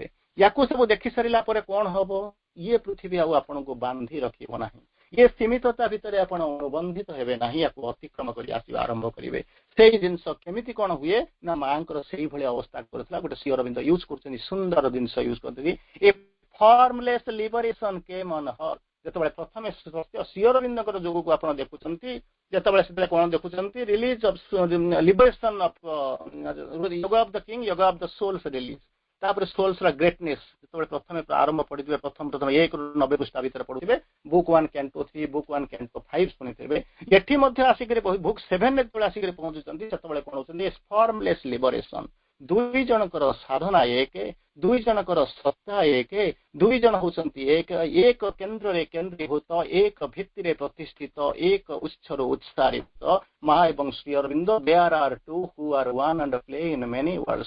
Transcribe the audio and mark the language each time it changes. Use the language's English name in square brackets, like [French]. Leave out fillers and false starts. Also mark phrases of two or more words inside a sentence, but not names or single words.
[Odia] ୟାକୁ ସବୁ ଦେଖି ସାରିଲା ପରେ କଣ ହବ ଇଏ ପୃଥିବୀ ଆଉ ଆପଣଙ୍କୁ ବାନ୍ଧି ରଖିବ ନାହିଁ। ଇଏ ସୀମିତତା ଭିତରେ ଆପଣ ଅନୁବନ୍ଧିତ ହେବେ ନାହିଁ ୟାକୁ ଅତିକ୍ରମ କରି ଆସିବା ଆରମ୍ଭ କରିବେ। ସେଇ ଜିନିଷ କେମିତି କଣ ହୁଏ ନା ମାଙ୍କର ସେଇଭଳି ଅବସ୍ଥା କରୁଥିଲା ଗୋଟେ ଶ୍ରୀ ଅରବିନ୍ଦ ୟୁଜ କରୁଛନ୍ତି ସୁନ୍ଦର ଜିନିଷ ୟୁଜ କରୁଛନ୍ତି [English] formless liberation came on her। [Odia] ଯେତେବେଳେ ପ୍ରଥମେ ଶ୍ରୀ ଅରବିନ୍ଦଙ୍କର ଯୋଗକୁ ଆପଣ ଦେଖୁଛନ୍ତି ଯେତେବେଳେ ସେତେବେଳେ କଣ ଦେଖୁଛନ୍ତି [English] release of liberation of yoga of the king yoga of the souls [Odia] ରିଲିଜ ତାପରେ ସୋଲ୍ସ ର ଗ୍ରେଟନେସ୍ ଯେତେବେଳେ ପ୍ରଥମେ ଆରମ୍ଭ ପଢିଥିବେ ପ୍ରଥମ 1 ରୁ 90 ପୃଷ୍ଠା ଭିତରେ ପଢୁଥିବେ ବୁକ୍ 1 କ୍ୟାଣ୍ଟୋ 3 ବୁକ୍ 1 କ୍ୟାଣ୍ଟୋ 5 ଶୁଣିଥିବେ। ଏଠି ମଧ୍ୟ ଆସିକରି ବୁକ୍ 7 ଯେତେବେଳେ ଆସିକରି ପହଞ୍ଚୁଛନ୍ତି ସେତେବେଳେ କଣ ହଉଛନ୍ତି [English] formless liberation [Odia] ଦୁଇ ଜଣଙ୍କର ସାଧନା ଏକ ଦୁଇ ଜଣଙ୍କର ସତ୍ତା ଏକ ଦୁଇ ଜଣ ହଉଛନ୍ତି ଏକ କେନ୍ଦ୍ରରେ କେନ୍ଦ୍ରୀଭୂତ ଏକ ଭିତ୍ତିରେ ପ୍ରତିଷ୍ଠିତ ଏକ ଉତ୍ସରୁ ଉତ୍ସାରିତ ମା ଏବଂ ଶ୍ରୀ ଅରବିନ୍ଦ [English] there are two who are one and play in many worlds.